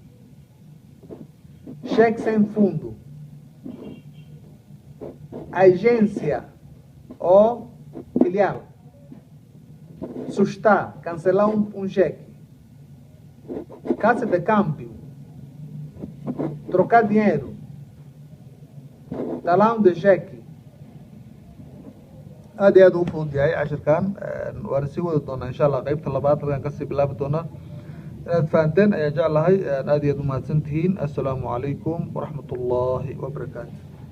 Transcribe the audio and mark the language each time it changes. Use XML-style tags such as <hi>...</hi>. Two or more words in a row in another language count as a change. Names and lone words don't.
<pt>cheque sem fundo, agência ou filial, sustar, cancelar um cheque, casa de câmbio, trocar dinheiro, talão de cheque.</pt> <so>aad iyo aad u fudud yahay cashirkan waan sii wadi doonaa</so> <ar>إن شاء الله</ar> <so>qaybta labaad halkan kasii bilaabi doonaa inaad fahanteen ayaa jeclahay aad iyo aad u mahadsantihiin</so> <ar>السلام عليكم ورحمة الله وبركاته</ar>